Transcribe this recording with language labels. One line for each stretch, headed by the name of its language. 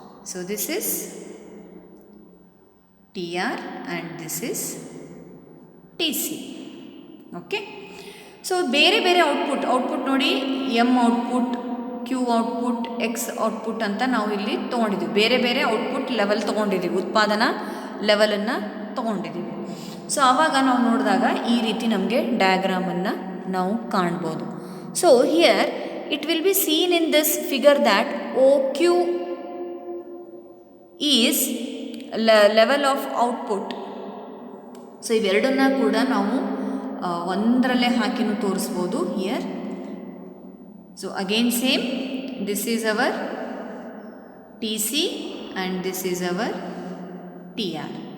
English: So this is TR and this is TC. Okay.
Kannada: So ಬೇರೆ ಬೇರೆ output ನೋಡಿ, M output, Q output, X output ಅಂತ ನಾವು ಇಲ್ಲಿ ತೊಗೊಂಡಿದ್ದೀವಿ. ಬೇರೆ ಬೇರೆ ಔಟ್ಪುಟ್ ಲೆವೆಲ್ ತೊಗೊಂಡಿದ್ದೀವಿ, ಉತ್ಪಾದನಾ ಲೆವೆಲನ್ನು ತೊಗೊಂಡಿದ್ದೀವಿ. ಸೊ ಆವಾಗ ನಾವು ನೋಡಿದಾಗ ಈ ರೀತಿ ನಮಗೆ ಡಯಾಗ್ರಾಮನ್ನು ನಾವು ಕಾಣ್ಬೋದು.
English: So here it will be seen in this figure that OQ is level of output.
Kannada: So ಇವೆರಡನ್ನ ಕೂಡ ನಾವು ಒಂದರಲ್ಲೇ ಹಾಕಿನೂ ತೋರಿಸ್ಬೋದು here.
English: So again same, this is our TC and this is our TR.